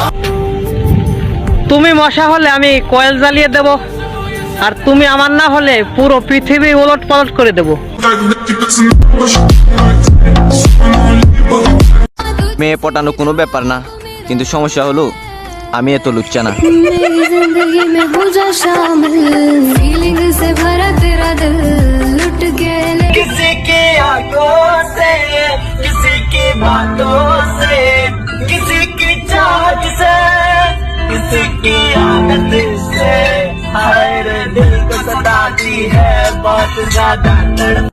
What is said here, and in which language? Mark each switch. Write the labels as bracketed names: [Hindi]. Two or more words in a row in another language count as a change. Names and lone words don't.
[Bangla] তুমি মশা হলে আমি কয়েল জ্বালিয়ে দেব, আর তুমি আমার না হলে পুরো পৃথিবী উলট পালট করে দেব। মেয়ে পটানো কোনো ব্যাপার না, কিন্তু সমস্যা হলো আমি এত লুচ্চা না। [Hindi] किसी की आंखों से, किसी की बातों से, किसी की चाहत से, किसी की आदत से, हाय रे दिल को सताती है बहुत ज्यादा तड़प।